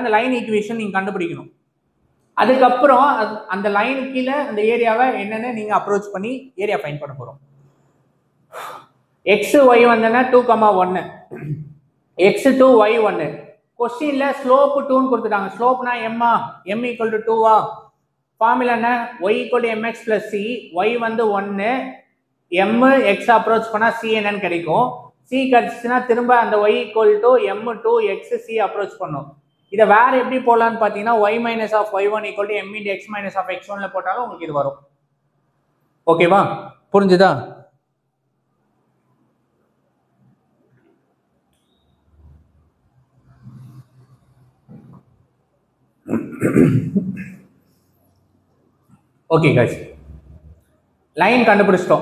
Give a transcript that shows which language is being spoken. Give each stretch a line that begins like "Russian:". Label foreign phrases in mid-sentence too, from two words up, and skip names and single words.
Tamil: அந்த லைன் ஈக்குவேஷன் நீங்க கண்டுபிடிக்கணும். அதுக்கப்புறம் அந்த லைன் கீழே அந்த ஏரியாவை என்னன்னு நீங்க அப்ரோச் பண்ணி
English: area find
Tamil: பண்ண போறோம். x y வந்தனா 2, 1, x2 y 1. क्वेश्चनல ஸ்லோப் 2 ன்னு கொடுத்துட்டாங்க. ஸ்லோப்னா m = 2 ஃபார்முலா என்ன? y = mx + c. y வந்து 1, m x அப்ரோச் பண்ணா c என்னன்னு கிடைக்கும். c கிடைச்சுனா திரும்ப அந்த y = m2 x c அப்ரோச் பண்ணும். இத வேற எப்படி போடலாம்னு பாத்தீங்கன்னா y - y1 = m × x - x1 ல போட்டாலும் உங்களுக்கு இது வரும். ஓகேவா? புரிஞ்சுதா?
English: okay guys,
Tamil: லைன் கண்டுபிடிச்சிட்டோம்.